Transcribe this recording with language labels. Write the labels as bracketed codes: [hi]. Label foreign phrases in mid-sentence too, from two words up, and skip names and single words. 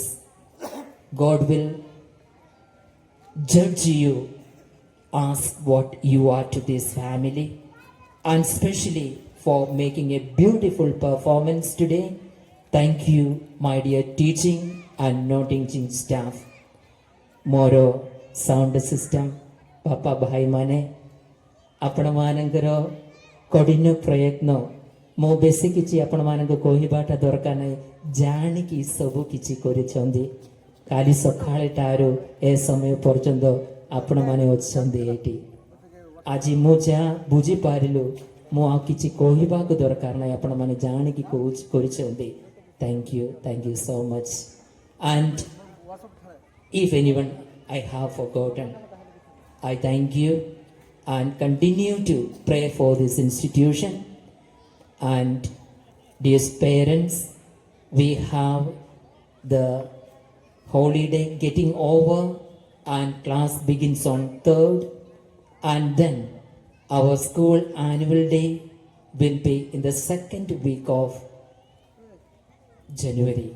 [en] God will judge you as what you are to this family, and especially for making a beautiful performance today. Thank you, my dear teaching and non-teaching staff. [or] ମୋର [en] sound system, [or] ପାପା ଭାଇ ମାନେ, ଆପଣମାନଙ୍କର କଠିନ ପ୍ରୟତ୍ନ ମୁଁ ବେଶୀ କିଛି ଆପଣମାନଙ୍କୁ କହିବାଟା ଦରକାର ନାହିଁ, ଜାଣିକି ସବୁ କିଛି କରିଛନ୍ତି। କାଲି ସକାଳଟାରୁ ଏ ସମୟ ପର୍ଯ୍ୟନ୍ତ ଆପଣମାନେ ଅଛନ୍ତି ଏଠି। ଆଜି ମୁଁ ଯାହା ବୁଝିପାରିଲୁ, ମୁଁ ଆଉ କିଛି କହିବାକୁ ଦରକାର ନାହିଁ, ଆପଣମାନେ ଜାଣିକି କରିଛନ୍ତି। [en] Thank you so much. And if anyone I have forgotten, I thank you and continue to pray for this institution. And dear parents, we have the holiday getting over and class begins on 3rd, and then our school annual day will be in the 2nd week of January.